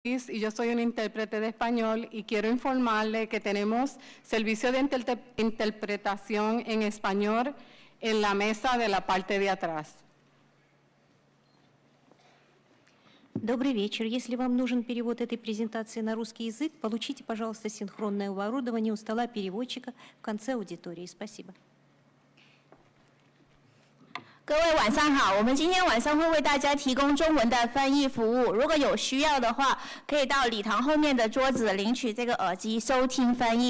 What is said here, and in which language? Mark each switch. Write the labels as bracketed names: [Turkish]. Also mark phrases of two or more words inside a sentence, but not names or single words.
[Spanish] Y yo soy un intérprete de español y quiero informarle que tenemos servicio de interpretación en español en la mesa de la parte de atrás. [Russian] Добрый вечер. Если вам нужен перевод этой презентации на русский язык, получите, пожалуйста, синхронное оборудование у стола переводчика в конце аудитории. Спасибо. [Chinese] 各位晚上好，我们今天晚上会为大家提供中文的翻译服务。如果有需要的话，可以到礼堂后面的桌子领取这个耳机收听翻译。